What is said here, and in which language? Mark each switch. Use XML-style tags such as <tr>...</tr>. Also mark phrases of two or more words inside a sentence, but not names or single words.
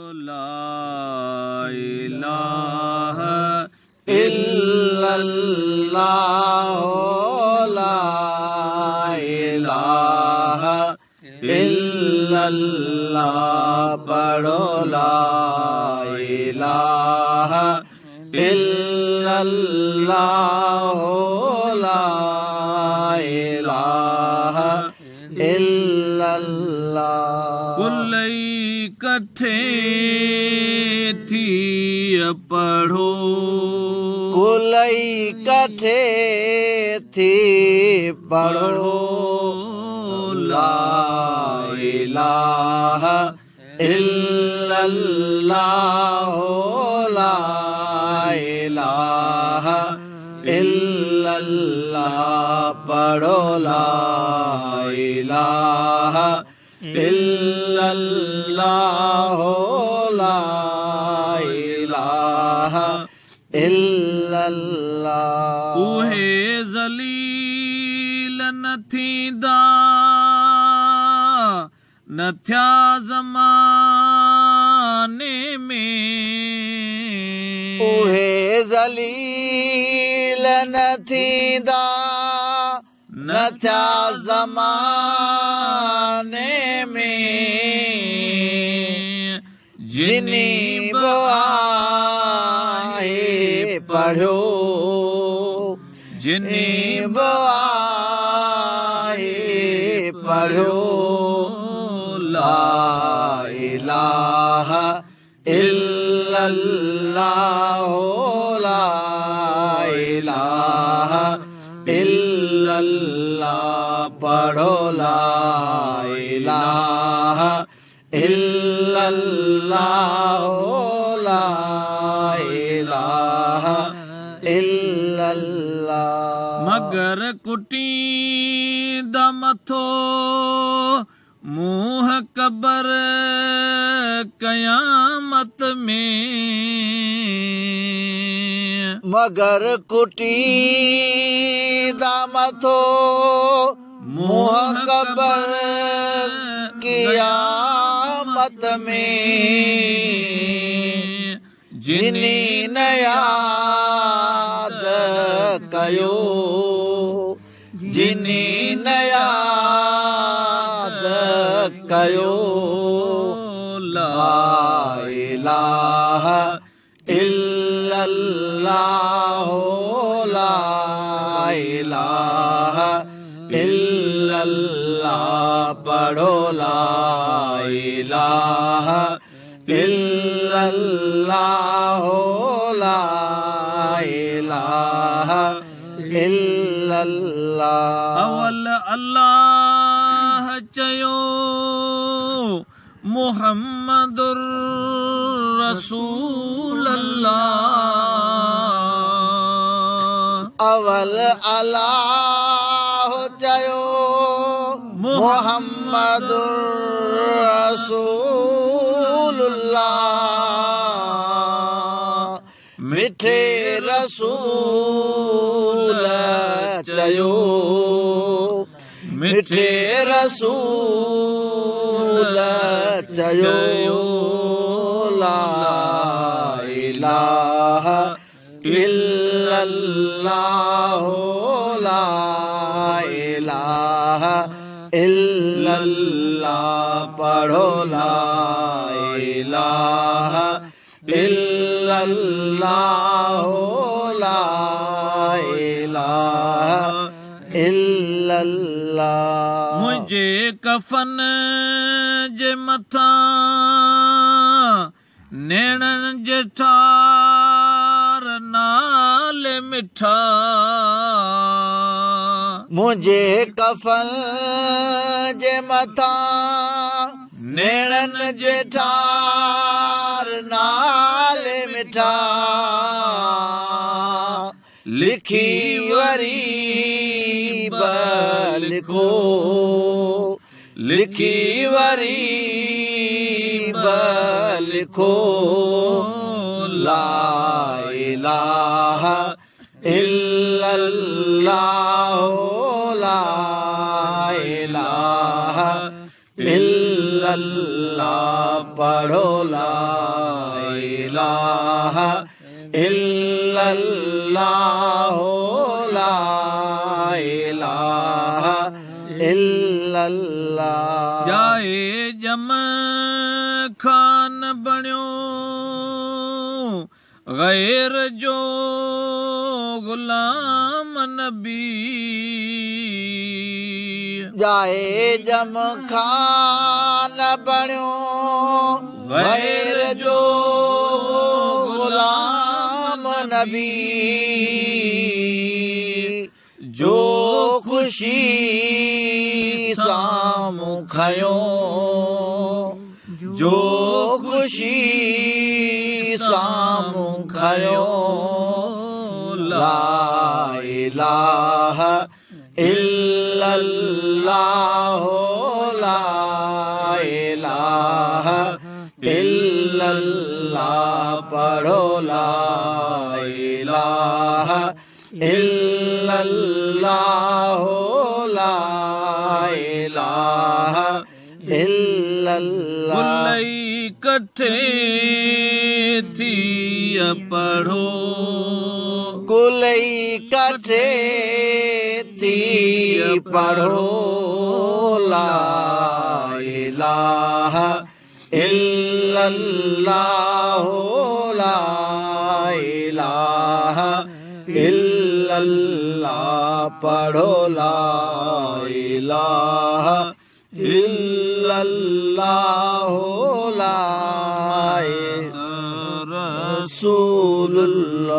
<ar>إله إلا الله لا إله إلا الله पढ़ो لا إله إلا الله لا إله إلا الله.</ar> <sd>कुलई कठे थी पढ़ो कुलई कठे थी पढ़ो</sd> <ar>لا إله إلا الله لا إله إلا الله पढ़ो لا إله إلا الله لا إله إلا الله.</ar> <sd>उहे ज़लील न थींदा न थिया ज़माने में उहे ज़लील न थींदा न थिया ज़माने में जिनी आहे पढ़ो जिनी आहे पढ़ो</sd> <ar>لا إله إلا الله لا إله إلا الله पढ़ो لا إله إلا الله لا إله إلا الله.</ar> <sd>मगर कुटी दमथो मुँह कबर कयामत में मगर कुटी दमथो मुँह कबर कियामत में जिनी न याद कयो जिनी न याद कयो</sd> <ar>لا إله إلا الله لا إله إلا الله पढ़ो لا إله إلا الله لا إله إلا الله.</ar> <sd>अवल अल्लाह चयो</sd> <ar>محمد رسول الله</ar> <sd>अवल अल्लाह चयो मुहम्मदुर रसूलुल्लाह मिठे रसूल चयो मिठे रसूल चयो</sd> <ar>لا إله إلا الله لا إله إلا الله पढ़ो لا إله إلا الله لا إله إلا الله.</ar> <sd>मुझे कफन जे मथा नेणन जे ठार नाले मिठा मुझे कफन जे मथा नेणन जे ठार नाले मिठा लिखी वरी लिखो लिखी वरी</sd> <ar>लिखो لا إله إلا الله لا إله إلا الله पढ़ो لا إله إلا الله لا إله إلا الله.</ar> <sd>जाए जम खान बण्यो गैर जो गुलाम नबी। जाए जम खान बण्यो गैर जो गुलाम नबी। जो खुशी सामू खयो जो खुशी सामू खयो</sd> <ar>لا إله إلا الله لا إله إلا الله पढ़ो لا إله إلا الله لا إله إلا الله.</ar> <sd>कुलई कठे थी पढ़ो कुलई कठे थी पढ़ो ला</sd> <ar>إله إلا الله لا إله إلا الله पढ़ो لا إله إلا الله لا رسول الله.</ar>